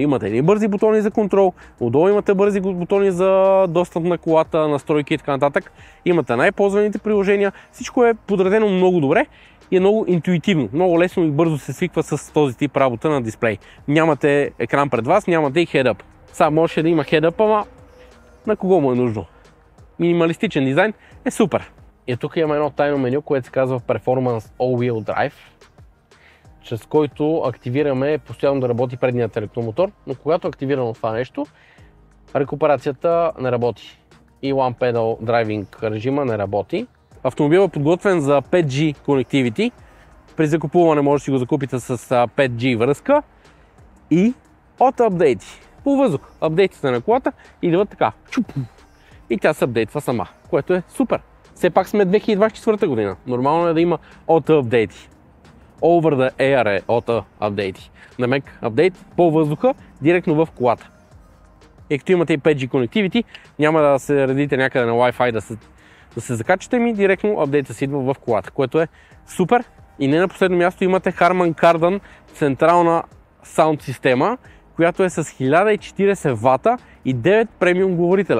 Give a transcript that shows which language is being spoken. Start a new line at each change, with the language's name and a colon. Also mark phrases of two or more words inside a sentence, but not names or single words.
Bulgarian: Имате едни бързи бутони за контрол, отдолу имате бързи бутони за достъп на колата, настройки и така нататък. Имате най-ползваните приложения, всичко е подредено много добре и е много интуитивно, много лесно и бързо се свиква с този тип работа на дисплей. Нямате екран пред вас, нямате и head-up. Сега може да има head-up, ама на кого му е нужно? Минималистичен дизайн е супер. И тук имаме едно тайно меню, което се казва Performance All-Wheel Drive, чрез който активираме постоянно да работи предният електромотор, но когато активираме това нещо, рекуперацията не работи и One Pedal Driving режима не работи. Автомобилът е подготвен за
English: 5G Connectivity.
Bulgarian: При закупуване може да си го закупите с 5G връзка и от апдейти. По въздух апдейтите на колата идват така. И тя се апдейтва сама, което е супер. Все пак сме 2024 година. Нормално е да има auto-апдейти.
English: Over the air
Bulgarian: е auto-апдейти. Намек апдейт по въздуха, директно в колата. И като имате и
English: 5G Connectivity,
Bulgarian: няма да се редите някъде на Wi-Fi да се закачате, ми директно апдейта си идва в колата, което е супер. И не на последно място имате Harman Kardon централна саунд система, която е с 1040 вата и 9 премиум говорителя.